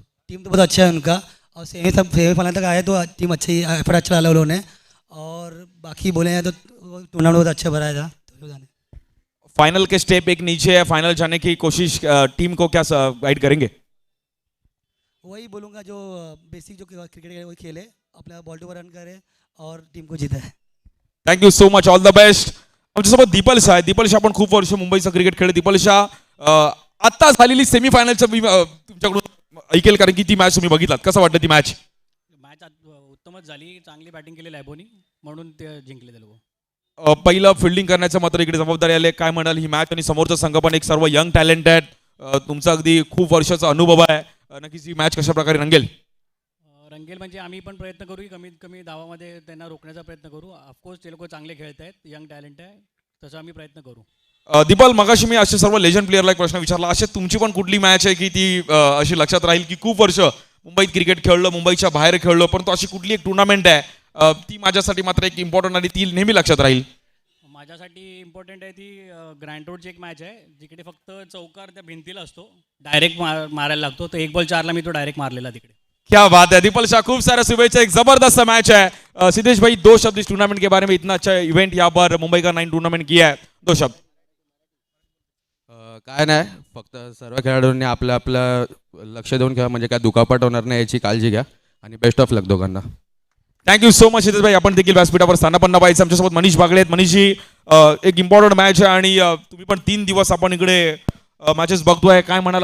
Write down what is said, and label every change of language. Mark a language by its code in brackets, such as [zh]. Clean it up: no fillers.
[hi] Team तो बहुत अच्छा है उनका, और सेमीफाइनल तक आए तो टीम अच्छी एफर्ट अच्छा डाला उन्होंने, और बाकी बोले हैं तो टूर्नामेंट बहुत अच्छा भरा था। फाइनल के स्टेप एक नीचे है, फाइनल जाने की कोशिश टीम को क्या गाइड करेंगे? वही बोलूँगा, जो बेसिक जो क्रिकेट है वही खेले, अपना बॉल टू बॉल रन करे और टीम को जीता है। [en] Thank you so much, all the best. [mr] आमच्यासोबत दीपल शाह आहे. दीपल शाह पण खूप वर्ष मुंबईचं क्रिकेट खेळले. दीपल शाह आत्ता झालेली सेमीफायनलचं तुमच्याकडून ऐकेल, कारण की ती मॅच तुम्ही बघितलात, कसं वाटतं ती मॅच? मॅच उत्तमच झाली, चांगली बॅटिंग केली लॅबोनी, म्हणून ते जिंकले ते लोक. पहिलं फिल्डिंग करण्याचं मात्र इकडे जबाबदारी आली. काय म्हणाल ही मॅच, आणि समोरचा संघ पण एक सर्व यंग टॅलेंट आहेत, तुमचा अगदी खूप वर्षाचा अनुभव आहे, नक्कीच ही मॅच कशा प्रकारे रंगेल? रंगेल म्हणजे आम्ही पण प्रयत्न करू की कमीत कमी धावामध्ये त्यांना रोखण्याचा प्रयत्न करू. ऑफकोर्स ते लोक चांगले खेळत आहेत, यंग टॅलेंट आहे, तसं आम्ही प्रयत्न करू. दीपल, मगाशी मी असे सर्व लेजंड प्लेअरला एक प्रश्न विचारला, असे तुमची पण कुठली मॅच आहे की ती अशी लक्षात राहील की खूप वर्ष मुंबईत क्रिकेट खेळलं, मुंबईच्या बाहेर खेळलं, परंतु अशी कुठली एक टुर्नामेंट आहे ती माझ्यासाठी मात्र एक इम्पॉर्टंट आणि ती नेहमी लक्षात राहील? माझ्यासाठी इम्पॉर्टंट आहे ती ग्रँड रोडची एक मॅच आहे, जिकडे फक्त चौकार त्या भिंतीला असतो, डायरेक्ट मारायला लागतो, तो 1 बॉल 4 ला मी तो डायरेक्ट मारलेला तिकडे. [hi] क्या बात है दीपल शाह, खूब सारा शुभेच्छा, एक जबरदस्त मैच है। सिद्धेश भाई, दो शब्द इस टूर्नामेंट के बारे में, इतना अच्छा इवेंट यहाँ पर मुंबई का 9 टूर्नामेंट किया है, दो शब्द। [mr] काय नाही, फक्त सर्व खेळाडूंनी आपलं आपलं लक्ष देऊन खेळा, म्हणजे काय दुखापट होणार नाही याची काळजी घ्या, आणि [en] best of luck [mr] दोघांना. [en] thank you so much [mr] सिद्धेश भाई, आपण देखील व्यासपीठावर स्थानापन्न पाहिजे. आमच्यासोबत मनीष बागडे आहेत. मनीषजी, एक इम्पॉर्टंट मॅच आहे आणि तुम्ही पण 3 दिवस आपण इकडे मॅचेस बघतोय, काय म्हणाल?